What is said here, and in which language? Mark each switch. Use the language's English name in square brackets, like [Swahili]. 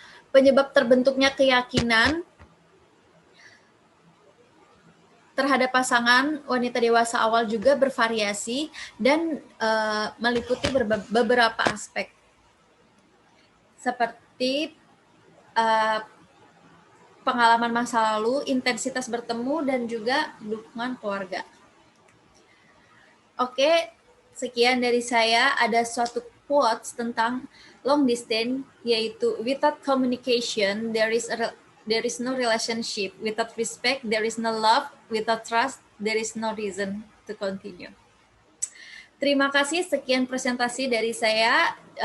[Indonesian] Penyebab terbentuknya keyakinan terhadap pasangan wanita dewasa awal juga bervariasi dan meliputi beberapa aspek, seperti pengalaman masa lalu, intensitas bertemu, dan juga dukungan keluarga. Oke, sekian dari saya. Ada suatu quotes tentang long distance, yaitu [English] without communication there is no relationship, without respect there is no love, without trust there is no reason to continue. [Indonesian] Terima kasih, sekian presentasi dari saya.